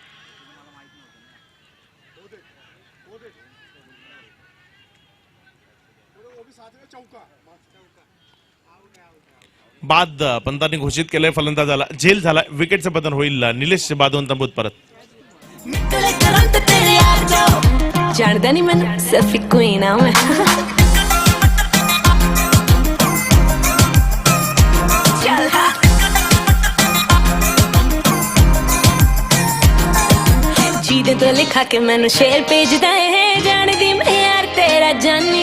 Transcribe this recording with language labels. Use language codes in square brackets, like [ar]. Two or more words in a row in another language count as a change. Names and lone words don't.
[mr] बाद पंतांनी घोषित केलंय फलंदाजाला झेल झाला विकेटचं पतन होईल निलेश बादवन तंबूत परत [pa] ਨਿਕਲੇ ਕਰੰਟ ਤੇਰੇ ਯਾਰ ਚੋਂ ਜਾਣਦਾ ਨਹੀਂ ਮੈਨੂੰ ਸਿਰਫ ਇੱਕੋ ਹੀ ਨਾਮ ਹੈ ਚੱਲ ਜਿਹਦੇ ਤੋਂ ਲਿਖਾ ਕੇ ਮੈਨੂੰ ਸ਼ੇਰ ਭੇਜਦਾ ਹੈ ਜਾਣਦੀ ਮੈਂ ਯਾਰ ਤੇਰਾ ਜਾਨੀ